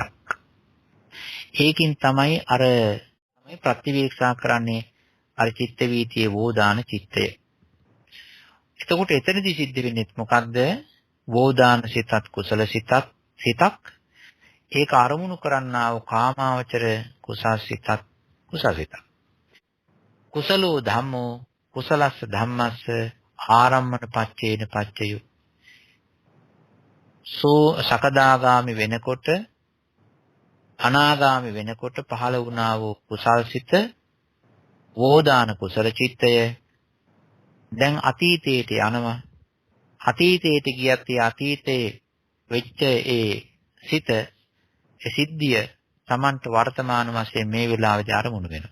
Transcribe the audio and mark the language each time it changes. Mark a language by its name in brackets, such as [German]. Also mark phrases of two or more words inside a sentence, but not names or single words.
[Sinhala] ඒකින් තමයි අර ප්‍රතිවේක්ෂා කරන්නේ අර චිත්ත වීතියේ වෝදාන චිත්තය. එතකොට එතනදී සිද්ධ වෙන්නේ මොකද්ද? වෝදාන සිතත් කුසල සිතක් ඒක අරමුණු කරන්නා වූ කාමාවචර කුසාසිතත් කුසසිතක්. [Pali] කුසලෝ ධම්මෝ කුසලස්ස ධම්මස්ස ආරම්මන පච්චේන පච්චයෝ. [Sinhala] සෝ සකදාගාමි වෙනකොට අනාගාමි වෙනකොට පහළ වුණා වූ කුසල්සිත වෝදාන කුසල චිත්තය දැන් අතීතයට යනවා. අතීතයට ගියත් ඒ අතීතයේ වෙච්ච ඒ සිත ඒ සිද්ධිය Tamanට වර්තමාන වශයෙන් මේ වෙලාවේදී අරමුණු වෙනවා.